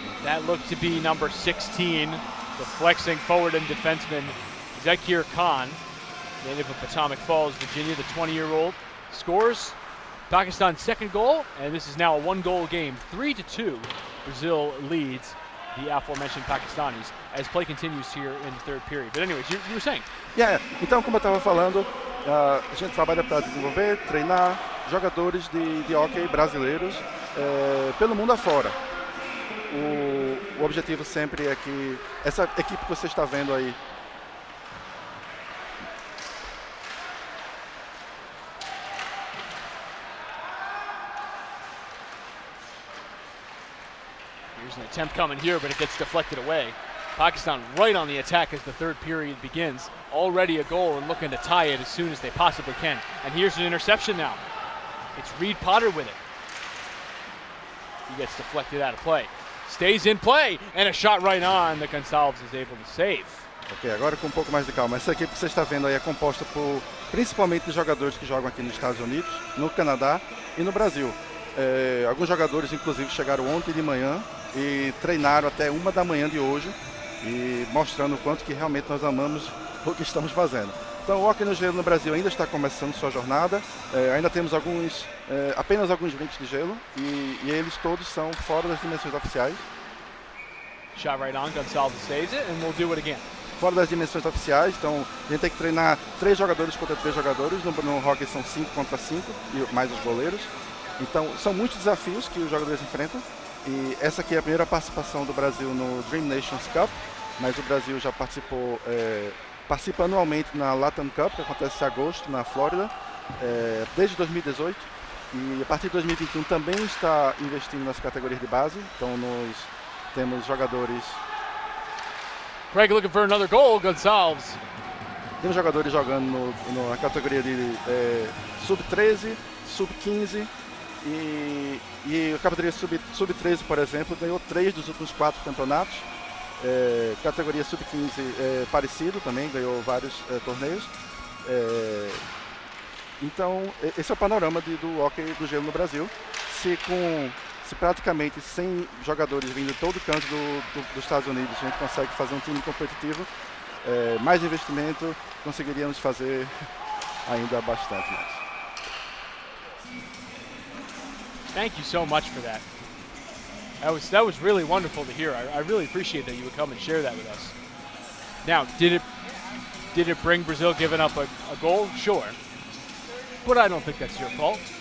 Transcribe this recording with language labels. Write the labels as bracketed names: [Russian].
[English] That looked to be number 16, the flexing forward and defenseman, Zakir Khan, native of Potomac Falls, Virginia, the 20-year-old, scores Pakistan's second goal, and this is now a 1-goal game. 3-2, Brazil leads the aforementioned Pakistanis as play continues here in the third period. But anyways, you were saying. [Portuguese] Yeah, então como eu estava falando, a gente trabalha para desenvolver, treinar jogadores de hockey brasileiros pelo mundo afora. O objetivo sempre é que essa equipe que você está vendo aí, [English] Here's an attempt coming here, but it gets deflected away. Pakistan right on the attack as the third period begins. Already a goal and looking to tie it as soon as they possibly can. And here's an interception now. It's Reed Potter with it. He gets deflected out of play. Stays in play, and a shot right on that Gonçalves is able to save. [Portuguese] Ok, agora com um pouco mais de calma. Essa equipe que você está vendo aí é composta por principalmente jogadores que jogam aqui nos Estados Unidos, no Canadá e no Brasil. Alguns jogadores, inclusive, chegaram ontem de manhã e treinaram até 1 da manhã de hoje, e mostrando o quanto que realmente nós amamos o que estamos fazendo. Então o hockey no gelo no Brasil ainda está começando sua jornada, ainda temos apenas alguns rinks de gelo e eles todos são fora das dimensões oficiais. [English] Shot right on, Gonçalves saves it, and we'll do it again. [Portuguese] Fora das dimensões oficiais, então a gente tem que treinar 3 jogadores contra 3 jogadores. No hockey são 5 contra 5, e mais os goleiros. Então são muitos desafios que os jogadores enfrentam. E essa aqui é a primeira participação do Brasil no Dream Nations Cup, mas o Brasil já participou, participa anualmente na Latam Cup, que acontece em agosto, na Flórida, desde 2018. E a partir de 2021 também está investindo nas categorias de base. Então nós temos jogadores... [English] Craig looking for another goal, Gonçalves. [Portuguese] Temos jogadores jogando na categoria de sub-13, sub-15 e a categoria sub-13, por exemplo, ganhou 3 dos últimos 4 campeonatos. Categoria sub-15 parecido também, ganhou vários torneios. Então, esse é o panorama do hockey do gelo no Brasil. Se praticamente 100 jogadores vindo de todo canto dos Estados Unidos, a gente consegue fazer um time competitivo, mais investimento, conseguiríamos fazer ainda bastante mais. [English] Thank you so much for that. That was really wonderful to hear. I really appreciate that you would come and share that with us. Now, did it bring Brazil giving up a goal? Sure. But I don't think that's your fault.